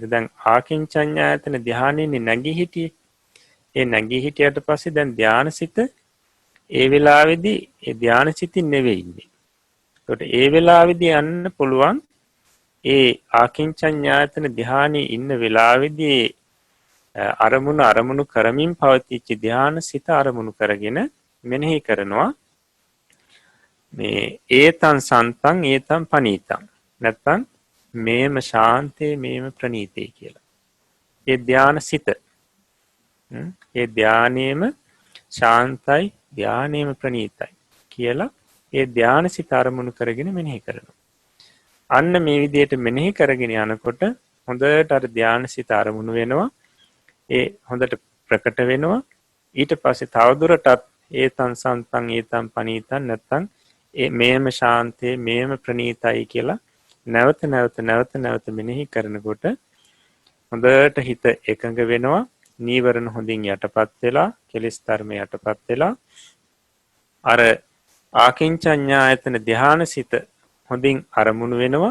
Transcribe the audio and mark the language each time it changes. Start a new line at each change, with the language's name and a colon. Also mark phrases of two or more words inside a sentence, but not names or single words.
Sinhala: දැන් ආකින්චඤ්ඤායතන ධ්‍යානෙන්නේ නැගී හිටියේ. ඒ නැගී හිටියට පස්සේ දැන් ධ්‍යාන සිත ඒ වෙලාවේදී ඒ ධ්‍යාන සිතින් නෙවෙයි ඉන්නේ. ඒකට ඒ වෙලාවේදී යන්න පුළුවන් ඒ ආකින්චඤ්ඤායතන ධ්‍යානෙ ඉන්න වෙලාවේදී අරමුණු කරමින් පවතිච්ච ධ්‍යාන සිත අරමුණු කරගෙන මෙනෙහි කරනවා මේ
Pali: ඒතං සන්තං ඒතං පනීතං
Sinhala: නැත්තම් මේම ශාන්තේ මේම ප්‍රනීතේ කියලා. ඒ ධාන සිත ඒ ධානයේම ශාන්තයි ධානයේම ප්‍රනීතයි කියලා ඒ ධාන සිත අරමුණු කරගෙන මෙනෙහි කරනවා. අන්න මේ විදිහට මෙනෙහි කරගෙන යනකොට හොඳට අර ධාන සිත අරමුණු වෙනවා. ඒ හොඳට ප්‍රකට වෙනවා. ඊට පස්සේ තවදුරටත්
Pali: ඒතං සන්තං ඒතං පනීතං
Sinhala: නැත්තම් ඒ මේම ශාන්තේ මේම ප්‍රනීතයි කියලා නැවත මෙනෙහි කරනකොට හොඳට හිත එකඟ වෙනවා. නීවරණ හොඳින් යටපත් වෙලා කෙලෙස් ධර්ම යටපත් වෙලා අර ආකින්චඤ්ඤායතන ධානසිත හොඳින් අරමුණු වෙනවා.